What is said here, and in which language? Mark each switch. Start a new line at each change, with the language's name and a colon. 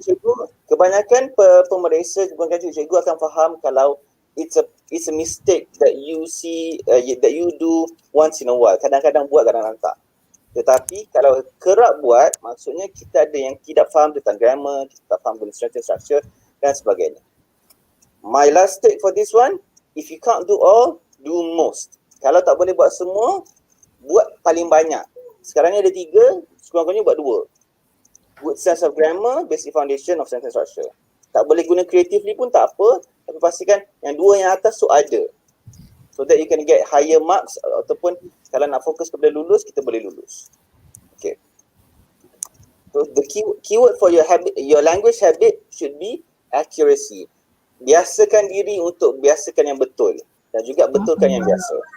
English: Cikgu,
Malay: kebanyakan pemeriksa, kebanyakan cikgu akan faham kalau
English: it's a mistake that you see, that you do once in a while.
Malay: Kadang-kadang buat, kadang-kadang tak. Tetapi kalau kerap buat, maksudnya kita ada yang tidak faham tentang grammar, kita tak faham tentang structure dan sebagainya.
English: My last take for this one, if you can't do all, do most.
Malay: Kalau tak boleh buat semua, buat paling banyak. Sekarang ni ada 3, sekurang-kurangnya buat 2.
English: Good sense of grammar, basic foundation of sentence structure.
Malay: Tak boleh guna creatively pun tak apa, tapi pastikan yang 2 yang atas tu ada.
English: So that you can get higher marks
Malay: ataupun kalau nak fokus kepada lulus, kita boleh lulus. Okay.
English: So the keyword for your language habit should be accuracy.
Malay: Biasakan diri untuk biasakan yang betul dan juga betulkan yang biasa.